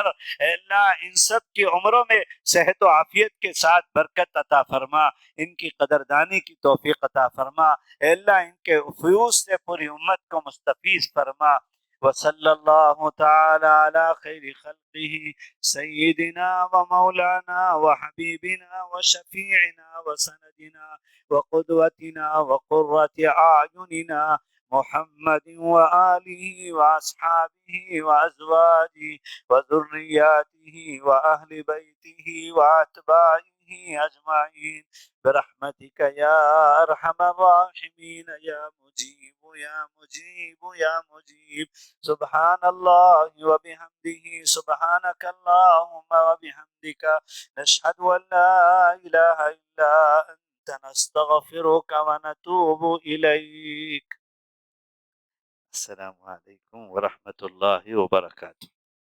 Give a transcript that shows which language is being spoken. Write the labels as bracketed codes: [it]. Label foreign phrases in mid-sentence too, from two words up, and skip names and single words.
[ur] اے اللہ ان سب کی عمروں میں صحت و عافیت کے ساتھ برکت عطا فرما، ان کی قدردانی کی توفیق عطا فرما، اے اللہ ان کے فیوض سے پوری امت کو مستفیض فرما، [ar] وصلی اللہ تعالی علی خیر خلقہ سیدنا و مولانا و حبیبنا و شفیعنا و سندنا و قدوتنا و قرۃ اعیننا محمد وآلہ واصحابہ وازواجہ وذریاتہ واہل بیتہ واتباعہ اجمعین برحمتک یا ارحم الراحمین یا مجیب یا مجیب یا مجیب، سبحان اللہ وبحمدہ سبحانک اللہم وبحمدک نشہد ان لا الہ الا انت نستغفرک ونتوب الیک۔ السلام علیکم ورحمۃ اللہ وبرکاتہ۔